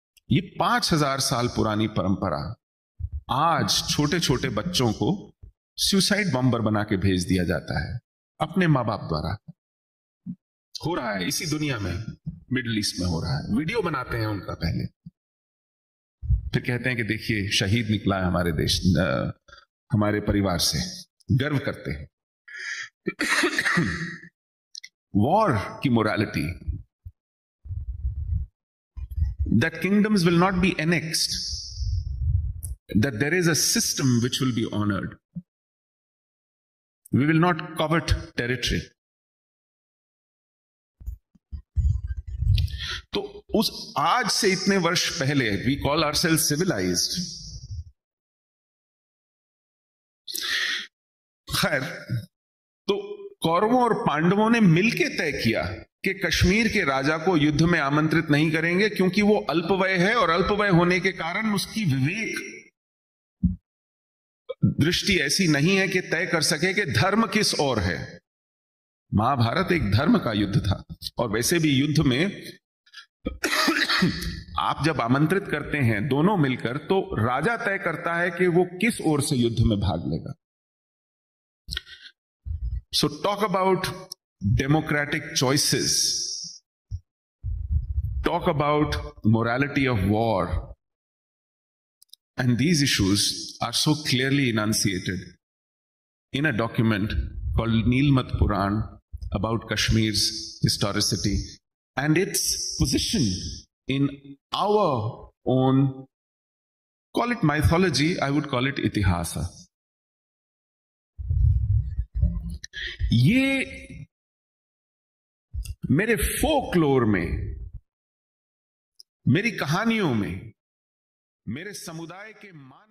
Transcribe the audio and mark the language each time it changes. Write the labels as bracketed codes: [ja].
[hi] ये 5000 साल पुरानी परंपरा आज छोटे छोटे बच्चों को सुसाइड बॉम्बर बना के भेज दिया जाता है अपने मां बाप द्वारा। हो रहा है इसी दुनिया में, मिडिल ईस्ट में हो रहा है। वीडियो बनाते हैं उनका पहले, फिर कहते हैं कि देखिए शहीद निकला है हमारे देश, हमारे परिवार से, गर्व करते हैं। वॉर की morality, [en] that kingdoms will not be annexed, that there is a system which will be honored. We will not covet territory. [hi] तो उस आज से इतने वर्ष पहले [en] we call ourselves civilized. [hi] खैर, तो कौरवों और पांडवों ने मिलकर तय किया कि कश्मीर के राजा को युद्ध में आमंत्रित नहीं करेंगे, क्योंकि वो अल्पवय है और अल्पवय होने के कारण उसकी विवेक दृष्टि ऐसी नहीं है कि तय कर सके कि धर्म किस ओर है। महाभारत एक धर्म का युद्ध था, और वैसे भी युद्ध में आप जब आमंत्रित करते हैं दोनों मिलकर, तो राजा तय करता है कि वो किस ओर से युद्ध में भाग लेगा। [en] So talk about democratic choices, talk about morality of war, and these issues are so clearly enunciated in a document called Nilmat Puran about Kashmir's historicity and its position in our own, call it mythology, I would call it itihasa. [hi] ये मेरे folklore में, मेरी कहानियों में, मेरे समुदाय के मान